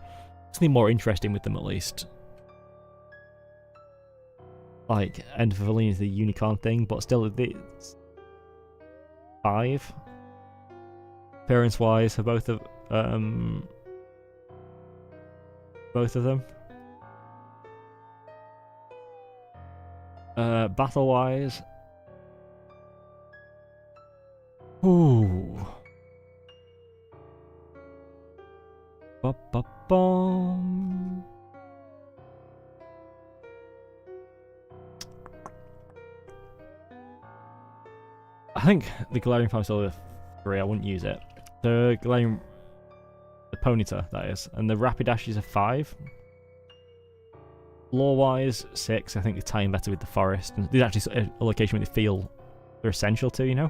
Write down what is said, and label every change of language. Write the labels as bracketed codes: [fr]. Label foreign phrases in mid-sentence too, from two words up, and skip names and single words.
[en] Something more interesting with them at least. Like, Endovillene is the unicorn thing, but still it's 5. Appearance-wise for both of them. Battle-wise, ooh, ba-ba-bum. I think the Galarian Farm is still a 3. I wouldn't use it. The Ponyta, that is, and the Rapidash is a 5. Lore-wise, 6. I think they tie in better with the forest. And there's actually a location where they feel they're essential to, you know?